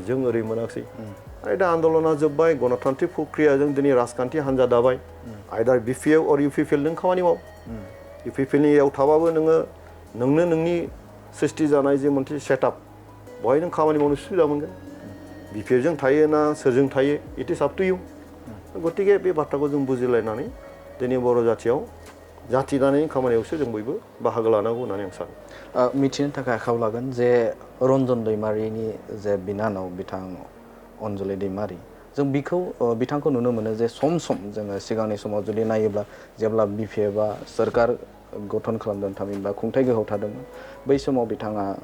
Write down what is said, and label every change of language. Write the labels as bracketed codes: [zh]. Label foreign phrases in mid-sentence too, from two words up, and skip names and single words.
[brx] जों ओरै मोनाखिसै आरो दा आन्दलना जोब्बाय गणतान्त्रिक प्रक्रियाजों दिनै राजखान्थि हान्जा दाबाय आइदार BPF अर UPPL नों खामानि माव UPPLनियाव थाबाबो नोंनो नोंनि सृष्टि जानाय जे मोनसे सेटआप बहाय नों खामानि मावनो सुबिदा मोनगोन BPFजों थायो ना सोरजों थायो [en] it is up to you [brx] गतिके बे बाथ्राखौ जों बुजिलायनानै दिनै बर' जाथियाव जाथि दानायनि खामानियावसो जों बयबो बाहागो लानांगौ होननानै आं सानो मिथिनो थाखाय आखायाव लागोन जे रन्जन दैमारिनि जे बिनानाव बिथां अन्जलि दैमारि जों बिथांखौ नुनो मोनो जे सम जोङो सिगांनि समाव जुदि नायोब्ला जेब्ला BPFआ सोरखार गठन खालामदों थामहिनबा खुंथाय गोहोआव थादोंमोन बै समाव बिथाङा